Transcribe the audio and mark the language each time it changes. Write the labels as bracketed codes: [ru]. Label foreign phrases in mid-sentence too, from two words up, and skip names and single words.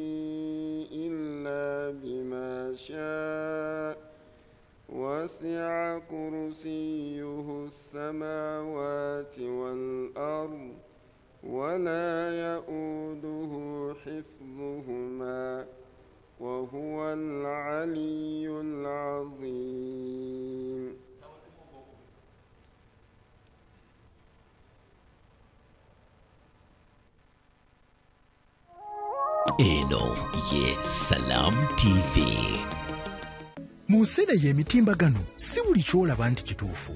[ar] إلا بما شاء وسع كرسيه السماوات والأرض ولا يؤوده حفظهما وهو العلي العظيم. [lg] Eno ye Salam TV. Musera y'emitimbagano si buli kyolaba nti kituufu.